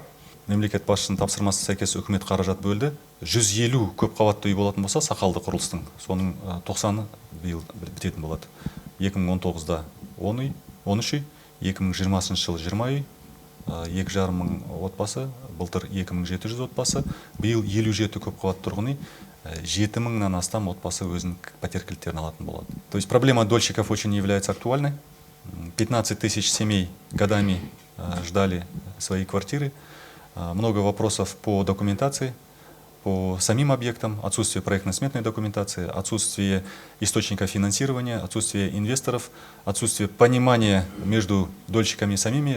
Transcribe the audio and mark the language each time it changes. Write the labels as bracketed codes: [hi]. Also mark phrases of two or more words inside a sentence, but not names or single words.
[kk] Мемлекет басшысының тапсырмасы сәйкес үкімет қаражат бөлді. 150 көпқабатты үй болатын болса, сақалды құрылыстың, соның 90-ы биыл бітетін болады. 2019-да 10 үй, 13 үй, 2020 жылы 20 үй, 2,5 мың отбасы, былтыр 2700 отбасы, биыл 57 көпқабатты тұрғын үй, 7 мыңнан астам отбасы өзінің пәтер кілттерін алатын болады. [ru] То есть проблема дольщиков очень является актуальной. 15 тысяч семей годами ждали свои квартиры. Много вопросов по документации, по самим объектам, отсутствие проектно-сметной документации, отсутствие источника финансирования, отсутствие инвесторов, отсутствие понимания между дольщиками и самими.